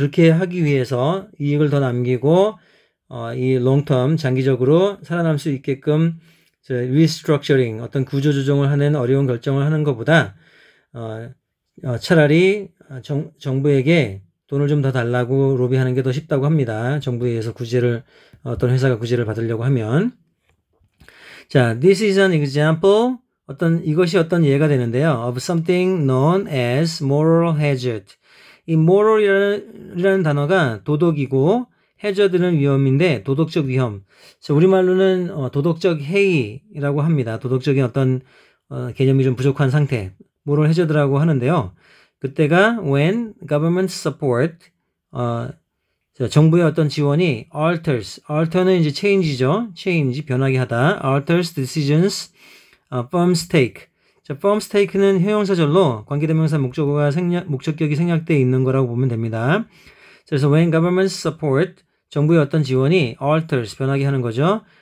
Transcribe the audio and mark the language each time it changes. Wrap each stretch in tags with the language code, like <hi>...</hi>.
<ko>하기 위해서 이익을 더 남기고 이</ko> <en>long term</en> <ko>장기적으로 살아남을 수 있게끔 restructuring 어떤 구조조정을 하는 어려운 결정을 하는 것보다 차라리 정부에게 돈을 좀 더 달라고 로비하는 게 더 쉽다고 합니다. 정부에 의해서 어떤 회사가 구제를 받으려고 하면.</ko> <en>자, this is an example.</en> <ko>이것이 어떤 예가 되는데요.</ko> <en>of something known as moral hazard.</en> <ko>이 moral이라는 단어가 도덕이고 hazard는 위험인데 도덕적 위험. 자, 우리말로는 도덕적 해이라고 합니다. 도덕적인 어떤 개념이 좀 부족한 상태. moral hazard라고 하는데요. 그때가</ko> <en>when government support</en> <ko>정부의 어떤 지원이 alter는 이제 change죠. 변하게 하다.</ko> <en>alters decisions firms take.</en> <ko>자,</ko> <en>firms take</en> <ko>는 형용사절로 관계대명사 목적격이 생략되어 있는 거라고 보면 됩니다. 그래서</ko> <en>when government support</en> <ko>정부의 어떤 지원이 alters 변하게 하는 거죠.</ko>